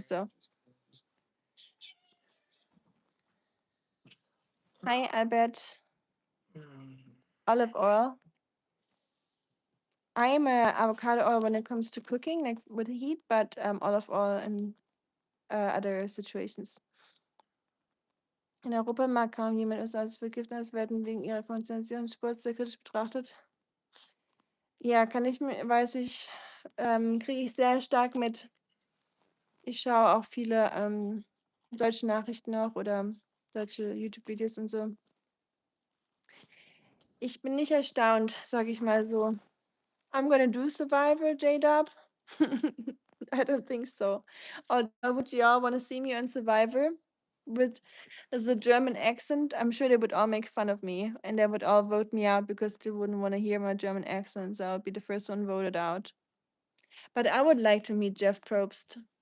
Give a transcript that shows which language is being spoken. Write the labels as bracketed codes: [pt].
[en] So I bet olive oil. I am a avocado oil when it comes to cooking, like with heat, but olive oil in other situations. [de] In Europa mag kaum jemand es als Vergiftenes werden wegen ihrer Konzentrationsspur sehr kritisch betrachtet. Ja, weiß ich, kriege ich sehr stark mit. Ich schaue auch viele deutsche Nachrichten noch oder deutsche YouTube-Videos und so. Ich bin nicht erstaunt, sage ich mal so. [en] I'm gonna do Survivor, J-Dub. I don't think so. Or would you all want to see me on Survivor with the German accent? I'm sure they would all make fun of me and they would all vote me out because they wouldn't want to hear my German accent. So I would be the first one voted out. But I would like to meet Jeff Probst.